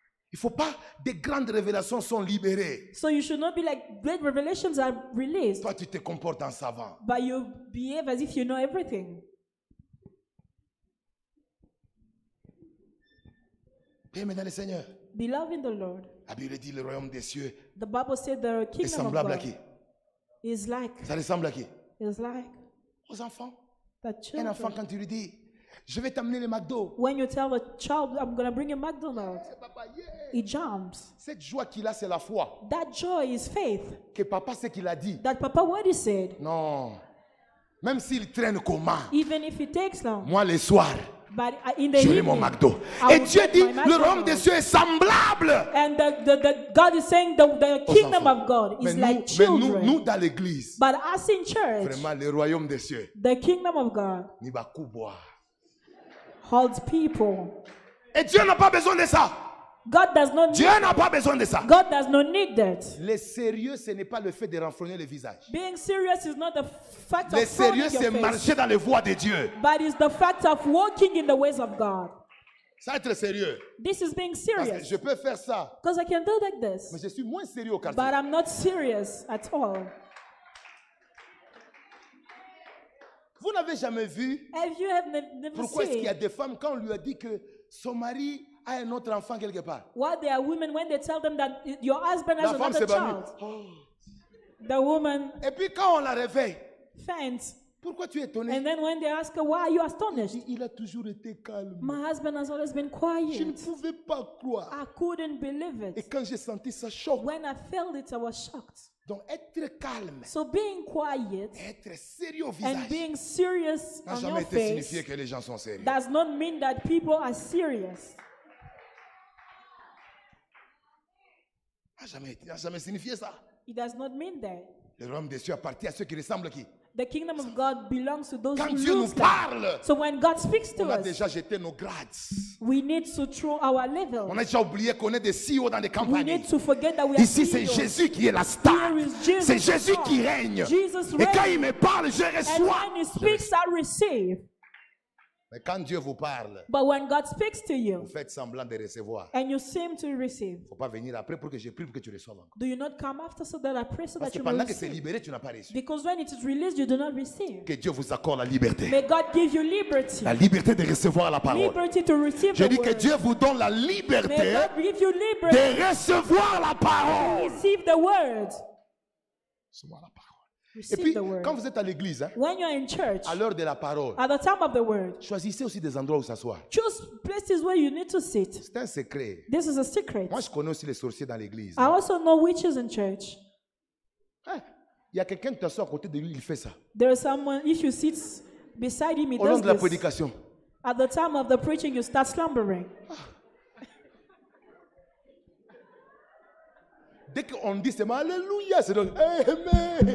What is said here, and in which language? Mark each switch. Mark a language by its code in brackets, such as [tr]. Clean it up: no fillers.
[fr] Il ne faut pas, des grandes révélations sont libérées. [en] So you should not be like great revelations are released, [fr] Toi, tu te comportes en savant. [en] but you behave as if you know everything. [fr] Bien, dans le Seigneur. [en] Beloved in the Lord, [fr] La Bible dit le royaume des cieux [en] the Bible said the [fr] est [en] kingdom of [fr] semblable à [en] God [fr] qui? [en] is like, [fr] Ça ressemble à qui? [en] is like [fr] Aux enfants. [en] the [fr] Un enfant, [en] children. [fr] quand tu lui dis, je vais t'amener le McDo. [en] When you tell a child, I'm going to bring you McDonald's, [fr] Papa, yeah. [en] he jumps. [fr] Cette joie qu'il a, c'est la foi. [en] That joy is faith. [fr] Que papa sait qu'il a dit. [en] That Papa, what he said, [fr] Non. Même s'il traîne comment, [en] even if it takes long, [fr] moi le soir, [en] but in the [fr] j'aurai mon [en] evening, [fr] McDo. [en] I [fr] Et [en] will [fr] Dieu [en] get [fr] dit, [en] my [fr] le royaume des [en] McDonald's. [fr] cieux est semblable. [en] And the God is saying the [fr] aux [en] kingdom [fr] enfants. [en] of God [fr] Mais [en] is [fr] nous, [en] like children. [fr] nous dans l'église, [en] But us in church, [fr] vraiment le royaume des cieux, [en] the kingdom of God [fr] ni va couper. [en] holds people. [fr] Et Dieu n'a pas besoin de ça. [en] God does not [fr] Dieu [en] need, [fr] n'a pas besoin de ça. [en] God does not need that. [fr] Le sérieux, ce n'est pas le fait de renfrogner le visage. [en] Being serious is not the fact [fr] Le [en] of frowning [fr] sérieux, c'est [en] your face, [fr] marcher dans les voies de Dieu. [en] but it's the fact of walking in the ways of God. [fr] Ça, être sérieux. [en] This is being [fr] Parce que [en] serious. [fr] je peux faire ça, [en] Because I can do like this, [fr] mais je suis moins sérieux au quartier. [en] but I'm not serious at all. [fr] Vous n'avez jamais vu [en] Have you never [fr] pourquoi est-ce qu'il y a [en] seen [fr] des femmes quand on lui a dit que son mari a un autre enfant quelque part? [en] why there are women when they tell them that your husband has [fr] La femme [en] another [fr] s'évanouit. [en] child? The woman [fr] Et puis quand on la réveille, [en] faints. [fr] pourquoi tu es étonné? [en] And then when they ask her, why are you astonished? [fr] Il a toujours été calme. [en] My husband has always been [fr] Je ne [en] quiet. [fr] pouvais pas croire. [en] I couldn't believe [fr] Et [en] it. [fr] quand j'ai senti ça choc. [en] When I felt it, I was shocked. [fr] Donc être calme, [en] So being quiet [fr] être sérieux au [en] and [fr] visage, [en] being serious [fr] n'a [en] on [fr] jamais été signifié [en] face [fr] que les gens sont sérieux. [en] does not mean that people are serious. [fr] N'a jamais signifié ça. [en] It does not mean that. [fr] Le royaume des cieux appartient à ceux qui ressemblent à qui? [en] The kingdom of God belongs to those [fr] Quand [en] who [fr] Dieu nous [en] lose that. [fr] parle, [en] So when God speaks to [fr] on a [en] us, [fr] déjà jeté nos grades. [en] we need to throw our [fr] On [en] level. [fr] a déjà oublié qu'on est des CEO dans des [en] We [fr] campagnes. [en] need to forget that we are [fr] Ici, c'est [en] CEOs. [fr] Jésus qui est la star. [en] Here is Jesus [fr] C'est [en] the [fr] Jésus [en] star. [fr] qui règne. [en] Jesus [fr] Et quand [en] reigns. [fr] il me parle, je [en] And [fr] reçois. [en] when he speaks, I receive. [fr] Mais quand Dieu vous parle, [en] But when God speaks to [fr] vous [en] you [fr] faites semblant de recevoir. [en] and you seem to receive, [fr] Il ne faut pas venir après pour que je prie pour que tu reçoives encore. [en] do you not come after so that I pray so [fr] Parce [en] that [fr] que [en] you may [fr] pendant que c'est [en] receive? [fr] libéré, tu n'as pas reçu. [en] Because when it is released, you do not receive. [fr] Que Dieu vous accorde la liberté. [en] May God give you liberty. [fr] La liberté de recevoir la parole. [en] Liberty to receive [fr] Je [en] the [fr] dis que [en] word. [fr] Dieu vous donne la [en] May [fr] liberté [en] God give you liberty [fr] de recevoir la [en] to [fr] parole. [en] receive the word. [fr] Recevoir la parole. Et [en] Receive [fr] puis, [en] the word. [fr] quand vous êtes à l'église, hein, [en] When you're in church, [fr] à l'heure de la parole, [en] at the time of the word, [fr] choisissez aussi des endroits où s'asseoir. [en] choose places where you need to sit. [fr] C'est un secret. [en] This is a secret. [fr] Moi, je connais aussi les sorciers dans l'église. [en] I also know witches in church. [fr] Hein, il y a quelqu'un qui t'assoit à côté de lui, il fait ça. [en] There is someone, if you sit beside him, he [fr] Au long [en] does [fr] de la [en] this. [fr] prédication. [en] At the time of the preaching, you start slumbering. [fr] Dès qu'on dit seulement Alléluia, c'est donc Amen.